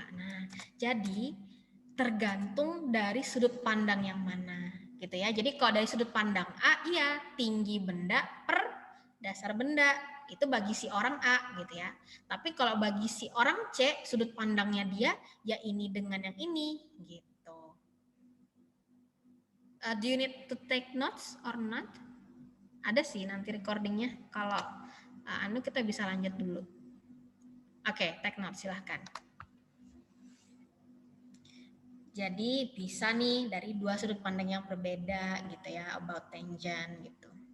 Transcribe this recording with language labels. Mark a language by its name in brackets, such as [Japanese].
[Indonesian] Nah, jadi tergantung dari sudut pandang yang mana gitu ya. Jadi kalau dari sudut pandang A, iya tinggi benda per dasar benda itu bagi si orang A gitu ya. Tapi kalau bagi si orang C, sudut pandangnya dia ya ini dengan yang ini gitu. [English] Do you need to take notes or not? [Indonesian] Ada sih nanti recordingnya. Kalau kita bisa lanjut dulu. Oke, [English] take notes [Indonesian] silahkan. Jadi bisa nih dari dua sudut pandang yang berbeda gitu ya [English] about tangent [Indonesian] gitu.